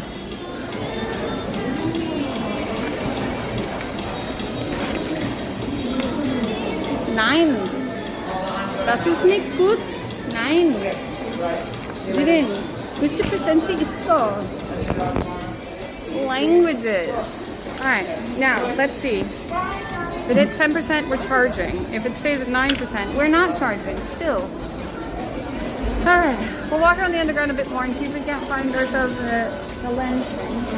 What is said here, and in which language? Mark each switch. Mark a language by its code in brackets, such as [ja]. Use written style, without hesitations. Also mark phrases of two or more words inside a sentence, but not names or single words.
[de] Nein. Das ist nicht gut. Nein. [en] Didn't. [ko] 90%씩 있어. [en] Languages. Alright, now let's see. If it hits 10%, we're charging. If it stays at 9%, we're not charging still. Alright, we'll walk around the underground a bit more and see if we can't find ourselves a lens thing.